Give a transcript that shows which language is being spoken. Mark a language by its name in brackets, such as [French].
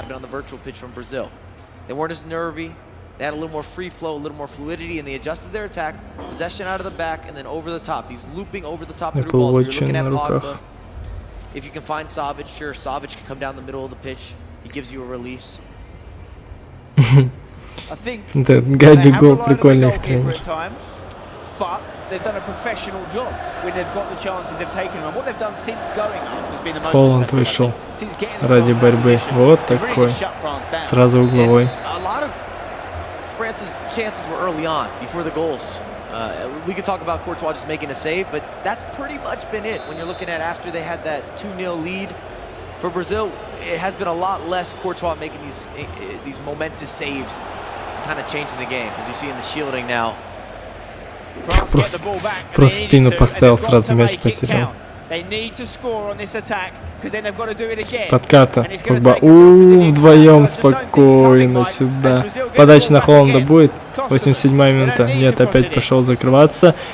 [English] On the virtual pitch from Brazil. They weren't as nervy. They had a little more free flow, a little more fluidity, and they adjusted their attack, possession out of the back, and then over the top. These looping over the top through balls. If you're looking at Pogba, if you can find Savic, sure, Savic can come down the middle of the pitch. He gives you a release. I think [Russian] Габигол прикольный тренер. [English] But they've done a professional job when they've got the chances they've taken them. And what they've done since going up has been the most. [Russian] Холланд вышел ради борьбы. Вот такой. Сразу угловой. [English] A lot of France's chances were early on, before the goals. We could talk about Courtois just making a save, but that's pretty much been it. When you're looking at after they had that 2-0 lead for Brazil, it has been a lot less Courtois making these momentous saves, kind of changing the game, as you see in the shielding now. [Russian] Просто спину поставил, сразу мяч потерял. Подката. Погба. Вдвоем спокойно сюда. Подача на Холланда будет. 87-я минута. Нет, опять пошел закрываться.